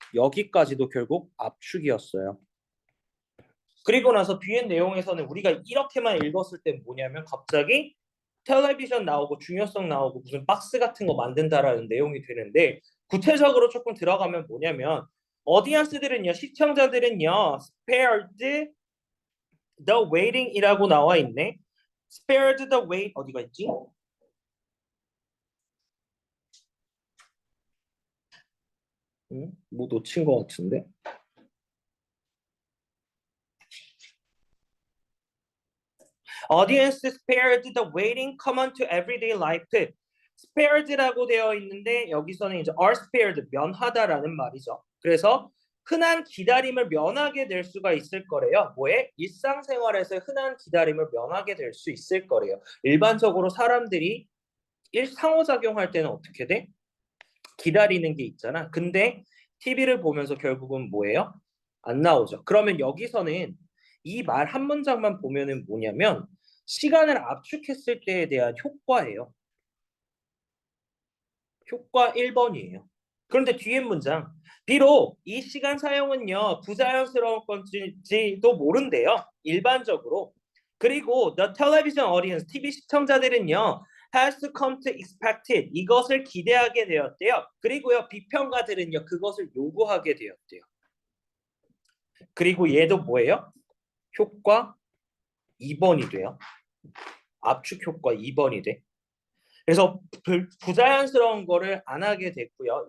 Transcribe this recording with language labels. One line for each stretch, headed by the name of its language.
Korean: 여기까지도 결국 압축이었어요. 그리고 나서 뒤에 내용에서는 우리가 이렇게만 읽었을 때 뭐냐면 갑자기 텔레비전 나오고 중요성 나오고 무슨 박스 같은 거 만든다라는 내용이 되는데 구체적으로 조금 들어가면 뭐냐면 어디언스들은요 시청자들은요
English: spared the waiting
Korean: 이라고 나와 있네.
English: spared the wait 어디가 있지?
Korean: 뭐 놓친 것 같은데.
English: Audience spared the waiting common to everyday life.
Korean: spared라고 되어 있는데 여기서는 이제
English: are spared
Korean: 면하다라는 말이죠. 그래서 흔한 기다림을 면하게 될 수가 있을 거래요. 뭐에? 일상생활에서 흔한 기다림을 면하게 될 수 있을 거래요. 일반적으로 사람들이 상호작용할 때는 어떻게 돼? 기다리는 게 있잖아. 근데 TV를 보면서 결국은 뭐예요? 안 나오죠. 그러면 여기서는 이 말 한 문장만 보면은 뭐냐면 시간을 압축했을 때에 대한 효과예요. 효과 1번이에요. 그런데 뒤에 문장 비록 이 시간 사용은요 부자연스러운 건지도 모른대요. 일반적으로.
English: 그리고 the television audience,
Korean: TV 시청자들은요
English: has to come to expect it.
Korean: 이것을 기대하게 되었대요. 그리고요 비평가들은요 그것을 요구하게 되었대요. 그리고 얘도 뭐예요? 효과 2번이 돼요. 압축 효과 2번이 돼. 그래서 부자연스러운 거를 안 하게 됐고요.